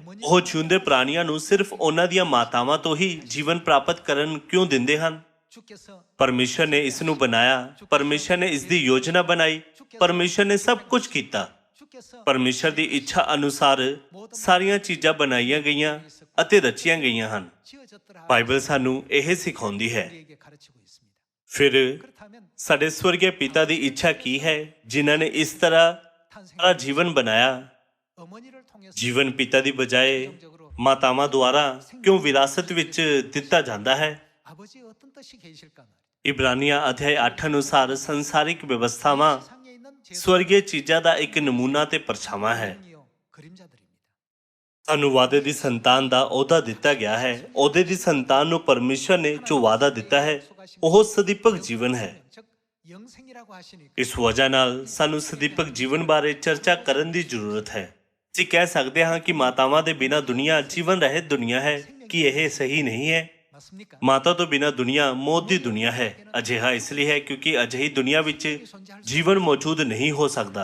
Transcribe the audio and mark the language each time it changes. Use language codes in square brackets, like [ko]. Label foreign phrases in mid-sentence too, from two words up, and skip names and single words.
[pa] ਉਹ ਜਿਉਂਦੇ ਪ੍ਰਾਣੀਆਂ ਨੂੰ ਸਿਰਫ ਉਹਨਾਂ ਦੀਆਂ ਮਾਤਾਵਾਂ ਤੋਂ ਹੀ ਜੀਵਨ ਪ੍ਰਾਪਤ ਕਰਨ ਕਿਉਂ ਦਿੰਦੇ ਹਨ? [ko] 주께서 [pa] ਪਰਮੇਸ਼ਰ ਨੇ ਇਸ ਨੂੰ ਬਣਾਇਆ, ਪਰਮੇਸ਼ਰ ਨੇ ਇਸ ਦੀ ਯੋਜਨਾ ਬਣਾਈ, ਪਰਮੇਸ਼ਰ ਨੇ ਸਭ ਕੁਝ ਕੀਤਾ। [ko] 주께서 [pa] ਪਰਮੇਸ਼ਰ ਦੀ ਇੱਛਾ ਅਨੁਸਾਰ ਸਾਰੀਆਂ ਚੀਜ਼ਾਂ ਬਣਾਈਆਂ ਗਈਆਂ ਅਤੇ ਰਚੀਆਂ ਗਈਆਂ ਹਨ। [ko] 지어졌더라. [pa] ਬਾਈਬਲ ਸਾਨੂੰ ਇਹ ਸਿਖਾਉਂਦੀ ਹੈ। [ko] 우리에게 가르치고 있습니다. [pa] ਫਿਰ [ko] 그렇다면 [pa] ਸਾਡੇ ਸਵਰਗੀ ਪਿਤਾ ਦੀ ਇੱਛਾ ਕੀ ਹੈ ਜਿਨ੍ਹਾਂ ਨੇ ਇਸ ਤਰ੍ਹਾਂ ਸਾਰਾ [ko] 탄생 [pa] ਜੀਵਨ ਬਣਾਇਆ? [ko] 어머니를 통해서 [pa] ਜੀਵਨ ਪਿਤਾ ਦੀ ਬਜਾਏ ਮਾਤਾਵਾਂ ਦੁਆਰਾ ਕਿਉਂ ਵਿਰਾਸਤ ਵਿੱਚ ਦਿੱਤਾ ਜਾਂਦਾ ਹੈ? [ko] 아버지의 어떤 뜻이 계실까 말이에요. [pa] ਇਬਰਾਨੀਆਂ ਅਧਿਆਇ 8 ਅਨੁਸਾਰ ਸੰਸਾਰਿਕ ਵਿਵਸਥਾਵਾਂ [ko] 세상에 있는 [pa] ਸਵਰਗੀ ਚੀਜ਼ਾਂ ਦਾ ਇੱਕ ਨਮੂਨਾ ਤੇ ਪਰਛਾਵਾਂ ਹੈ। [ko] 제사장이요, 그림자들입니다. [pa] ਸਾਨੂੰ ਵਾਅਦੇ ਦੀ ਸੰਤਾਨ ਦਾ ਅਹੁਦਾ ਦਿੱਤਾ ਗਿਆ ਹੈ। ਅਹੁਦੇ ਦੀ ਸੰਤਾਨ ਨੂੰ ਪਰਮੇਸ਼ਰ ਨੇ ਜੋ ਵਾਅਦਾ ਦਿੱਤਾ ਹੈ ਉਹ ਸਦੀਪਕ ਜੀਵਨ ਹੈ। [ko] 즉 영생이라고 하시니까 [pa] ਇਸ ਵਜ੍ਹਾ ਨਾਲ ਸਾਨੂੰ ਸਦੀਪਕ ਜੀਵਨ ਬਾਰੇ ਚਰਚਾ ਕਰਨ ਦੀ ਜ਼ਰੂਰਤ ਹੈ। ਅਸੀਂ ਕਹਿ ਸਕਦੇ ਹਾਂ ਕਿ ਮਾਤਾਵਾਂ ਦੇ ਬਿਨਾਂ ਦੁਨੀਆ ਜੀਵਨ ਰਹਿਤ ਦੁਨੀਆ ਹੈ। ਕੀ ਇਹ ਸਹੀ ਨਹੀਂ ਹੈ? [ko] 맞습니까? [pa] ਮਾਤਾ ਤੋਂ ਬਿਨਾਂ ਦੁਨੀਆ ਮੌਤ ਦੀ ਦੁਨੀਆ ਹੈ। ਅਜਿਹਾ ਇਸ ਲਈ ਹੈ ਕਿਉਂਕਿ ਅਜਿਹੀ ਦੁਨੀਆ ਵਿੱਚ ਜੀਵਨ ਮੌਜੂਦ ਨਹੀਂ ਹੋ ਸਕਦਾ।